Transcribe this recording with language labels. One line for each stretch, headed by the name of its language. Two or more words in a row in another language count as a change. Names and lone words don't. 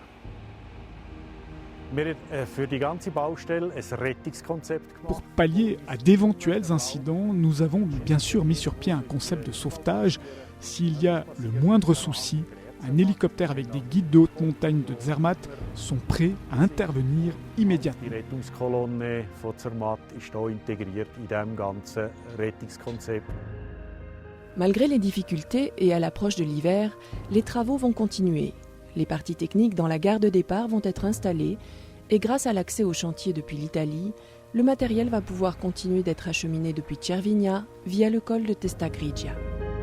French: Pour pallier à d'éventuels incidents, nous avons bien sûr mis sur pied un concept de sauvetage. S'il y a le moindre souci, un hélicoptère avec des guides de haute montagne de Zermatt sont prêts à intervenir immédiatement.
German: Die Rettungskolonne von Zermatt ist hier integriert in diesem ganzen Rettungskonzept.
French: Malgré les difficultés et à l'approche de l'hiver, les travaux vont continuer. Les parties techniques dans la gare de départ vont être installées et grâce à l'accès au chantier depuis l'Italie, le matériel va pouvoir continuer d'être acheminé depuis Cervinia via le col de Testa Grigia.